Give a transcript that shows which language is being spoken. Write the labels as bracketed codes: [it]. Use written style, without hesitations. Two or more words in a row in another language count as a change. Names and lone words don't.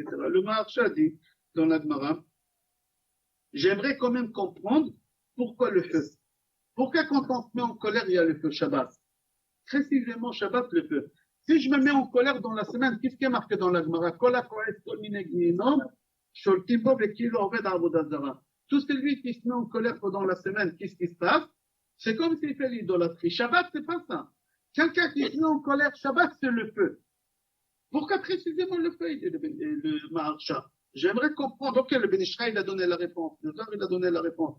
[fr] Le Maharsha dit, dans la Gemara, j'aimerais quand même comprendre pourquoi le feu. Pourquoi quand on se met en colère, il y a le feu Shabbat? Précisément Shabbat, le feu. Si je me mets en colère dans la semaine, qu'est-ce qui est marqué dans la Gemara? [he] שולטים בו וכאילו עובד עבודה זרה. [fr] Tout celui qui se met en colère pendant la semaine, qu'est-ce qui se passe? C'est comme s'il fait l'idolâtrie. Shabbat, c'est pas ça. Quelqu'un qui se met en colère, Shabbat, c'est le feu. Pourquoi précisément le feu et le Maharsha? J'aimerais comprendre. Ok, le Ben Ishraï, il a donné la réponse. Le Zohar, il a donné la réponse.